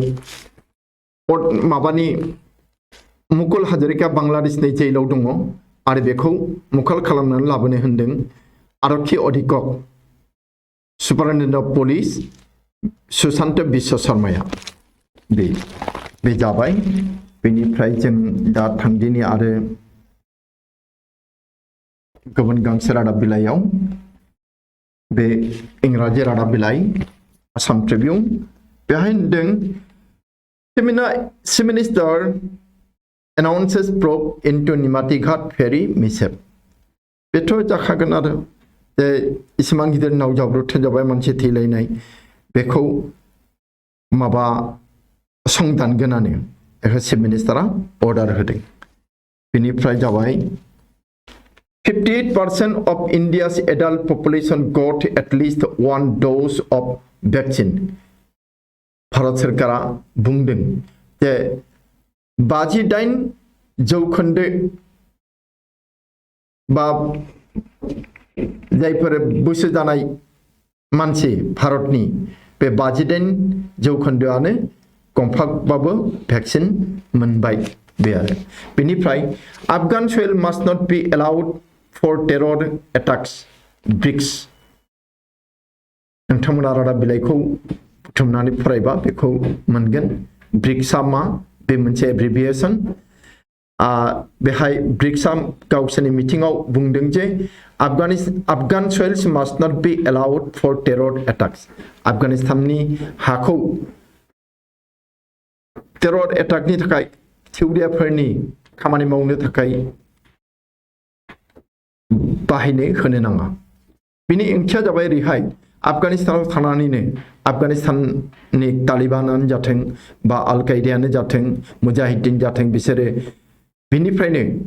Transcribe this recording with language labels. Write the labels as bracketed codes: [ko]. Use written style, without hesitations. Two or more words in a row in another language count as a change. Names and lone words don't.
[brx] माबानि मुकुल हाजरिका बांलादेशनि जेलाव दङ आरो बेखौ मुखाल खालामनानै लाबोनो होनदों आरक्षी अधीक्षक [en] superintendent of police [brx] सुशांत विश्वशर्माया बे जाबाय बेनिफ्राय जों दा थांदिनि आरो गुबुन गांसे रादाब बिलाइयाव बे इंराजि रादाब बिलाइ आसाम ट्रिब्युन बेहाय होनदों [en] Chief Minister announces probe into Nimatighat ferry mishap. [brx] बेथ' जाखागोन आरो जे इसिबां गिदिर नाव जाब्रबथाय जाबाय मानसि थैलायनाय बेखौ माबा संदानगोनानो बेखौ चिफ मिनिस्टारा अर्डार होदों बेनिफ्राय जाबाय [en] 58% of India's adult population got at least one dose of vaccine. [brx] भारत सरकारा बुंदों जे 58 जौखोन्दो बा जायफोर बैसो जानाय मानसि भारतनि बे 58 जौखोन्दोआनो गंफाबाबो भेक्सिन मोनबाय बे आरो बेनिफ्राय [en] Afghan soil must not be allowed for terror attacks [brx] BRICS नोंथांमोना रादाब बिलाइखौ बुथुमनानै फरायबा बेखौ मोनगोन ब्रिक्सआ मा बे मोनसे एब्रिभिएसन बेहाय ब्रिक्सआ गावसोरनि मिटिंआव बुंदों जे [en] Afghan soils must not be allowed for terror attacks [brx] आफगानिस्ताननि हाखौ टेरर एटाकनि थाखाय थिउरियाफोरनि खामानि मावनो थाखाय बाहायनो होनो नाङा बिनि ओंथिया जाबाय रिहाय आफगानिस्तानाव थानानैनो आफगानिस्ताननि तालिबानानो जाथों बा आल कायदायानो जाथों मुजाहिद्दिन जाथों बिसोरो बिनिफ्रायनो